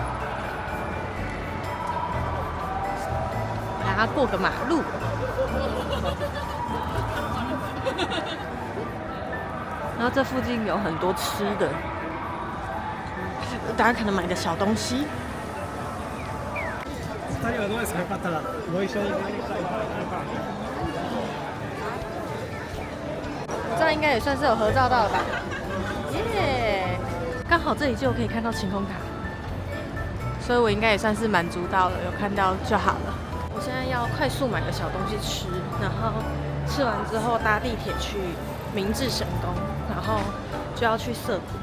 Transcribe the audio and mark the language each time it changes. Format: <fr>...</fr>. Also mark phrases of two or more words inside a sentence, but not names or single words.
<zh>然后过个马路，然后这附近有很多吃的，大家可能买个小东西。</zh> <ja>2人はどうですか？よかったらご一緒に。</ja> <zh>这样应该也算是有合照到了吧？耶！刚好这里就可以看到晴空塔，所以我应该也算是满足到了，有看到就好了。我现在要快速买个小东西吃，然后吃完之后搭地铁去明治神宫，然后就要去涩谷。</zh>